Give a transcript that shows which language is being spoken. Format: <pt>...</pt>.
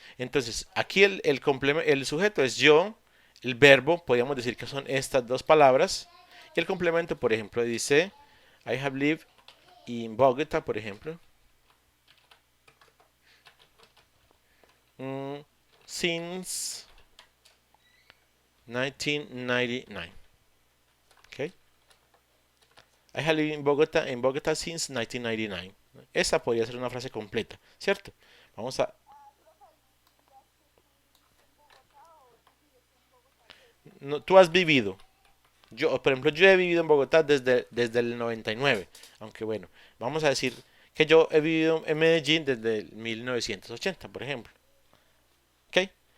<es>Entonces, aquí el sujeto es yo, el verbo, podríamos decir que son estas dos palabras, y el complemento, por ejemplo, dice,</es> <en>I have lived in Bogota,</en> <es>por ejemplo, mm,</es> <en>since 1999. Okay. I have lived in Bogota since 1999.</en> <es>Esa podría ser una frase completa, ¿cierto? Vamos a... No, tú has vivido. Por ejemplo, yo he vivido en Bogotá desde el 99. Aunque bueno, vamos a decir que yo he vivido en Medellín desde el 1980, por ejemplo. ¿Ok?</es>